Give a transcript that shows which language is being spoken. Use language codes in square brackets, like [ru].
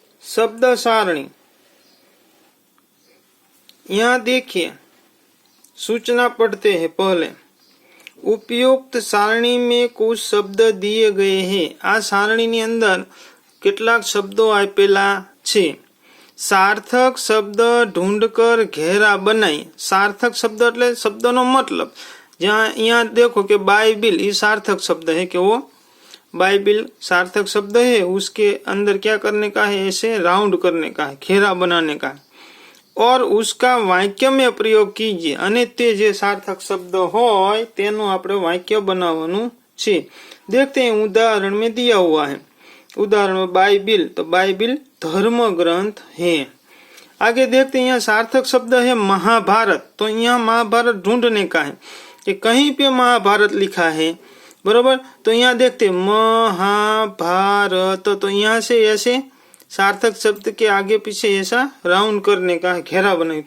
[hi] शब्द सारणी. यहाँ देखिए, सूचना पढ़ते हैं पहले. उपयुक्त सारणी में कुछ शब्द दिए गए हैं. [gu] आ सारणी ની અંદર કેટલાક શબ્દો આપેલા છે. [hi] सार्थक शब्द ढूंढकर घेरा बनाई. [gu] सार्थक शब्द એટલે શબ્દનો મતલબ. [hi] जहाँ यहाँ देखो कि बाइबिल ये सार्थक शब्द है, कि वो बाइबिल सार्थक शब्द है, उसके अंदर क्या करने का है? ऐसे राउंड करने का है, घेरा बनाने का है. और उसका वाक्य में प्रयोग कीजिए. [gu] અને તે જે સાર્થક શબ્દ હોય તેનું આપણે વાક્ય બનાવવાનું છે. [hi] देखते हैं, उदाहरण में दिया हुआ है. उदाहरण में बाइबिल, तो बाइबिल धर्म ग्रंथ है. आगे देखते हैं, यहाँ सार्थक शब्द है महाभारत. तो यहाँ महाभारत ढूंढने का है कि कहीं पे महाभारत लिखा है, बरोबर. तो यहाँ देखते महाभारत, तो यहाँ से ऐसे सार्थक शब्द के आगे पीछे ऐसा राउंड करने का है, घेरा बनाए.